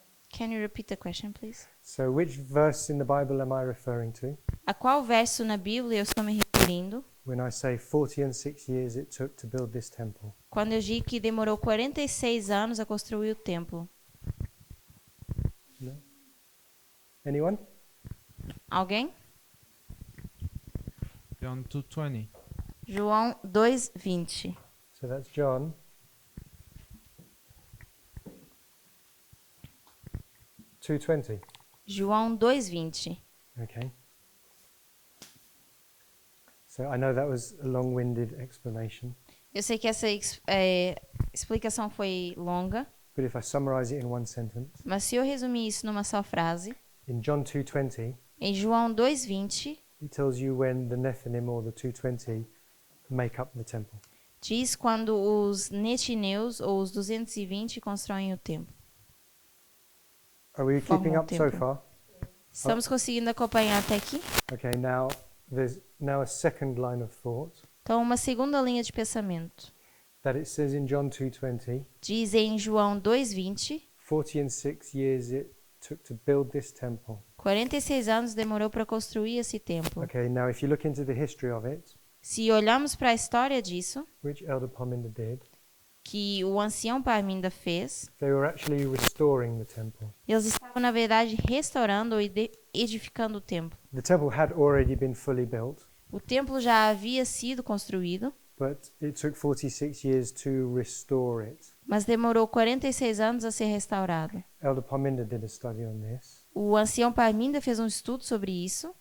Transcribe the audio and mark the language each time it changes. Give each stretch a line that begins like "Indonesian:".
English: Can you repeat the question, please? So which verse in the Bible am I referring to
Portuguese: A qual verso na Bíblia eu estou me referindo
English: when I say 46 years it took to build this temple?
Portuguese: quando eu digo que demorou 46 anos a construir o templo?
English: No? Anyone?
Portuguese: Alguém?
English: John 2:20.
Portuguese: João 2:20.
English: So that's John. (2:20).
Portuguese: João 2:20.
English: Okay. So I know that was a long-winded explanation,
Portuguese: Eu sei que essa explicação foi longa,
English: but if I summarize it in one sentence,
Portuguese: mas se eu resumir isso numa só frase,
English: in John 2:20,
Portuguese: em João 2:20,
English: it tells you when the Nethinim or the 220 make up the temple.
Portuguese: diz quando os netineus ou os 220 constroem o templo.
English: Are we
Portuguese: Formam
English: keeping
Portuguese: o
English: up so
Portuguese: templo.
English: far?
Portuguese: Estamos conseguindo acompanhar até aqui?
English: Okay, now there's now a second line of thought
Portuguese: Então, uma segunda linha de pensamento.
English: that it says in John 2:20,
Portuguese: Diz em João 2:20,
English: 46 years it took to build this temple.
Portuguese: 46 anos demorou para construir esse templo.
English: Okay, now if you look into the history of it,
Portuguese: Se olharmos para a história disso,
English: which Elder Pominda did,
Portuguese: que o ancião Parminda fez,
English: they were actually restoring the temple.
Portuguese: eles estavam, na verdade, restaurando ou edificando o templo.
English: The temple had already been fully built,
Portuguese: O templo já havia sido construído,
English: but it took 46 years to restore it.
Portuguese: mas demorou 46 anos a ser restaurado.
English: Elder Pominda did a study on this,
Portuguese: O ancião Parminda fez um estudo sobre isso,